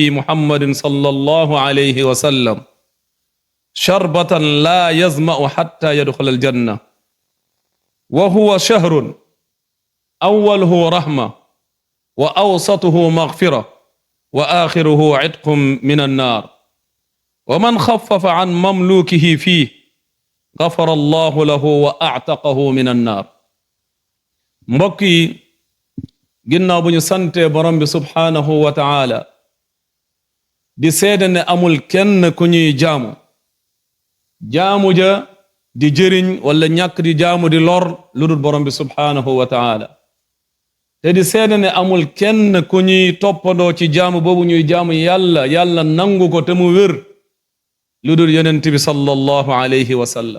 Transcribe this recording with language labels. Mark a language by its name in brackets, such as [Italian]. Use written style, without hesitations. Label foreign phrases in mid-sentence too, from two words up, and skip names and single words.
[Arabic] محمد صلى الله عليه وسلم شربة لا يظمأ حتى يدخل الجنة وهو شهر أوله رحمة وأوسطه مغفرة وآخره عتق من النار ومن خفف عن مملوكه فيه غفر الله له وأعتقه من النار. [Wolof] mbokk yi ginnaaw bu ñu sante borom bi [Arabic] سبحانه وتعالى [Wolof] di seede ne amul kenn ku ñuy jaamu ja di jëriñ wala ñàkk di jaamu di lor lu dul borom bi [Arabic] سبحانه وتعالى [Wolof] te di seede ne amul kenn ku ñuy toppandoo ci jaamu boobu ñuy jaamu yàlla nangu ko te mu wér lu dul yonent bi [Arabic] صلى الله عليه وسلم.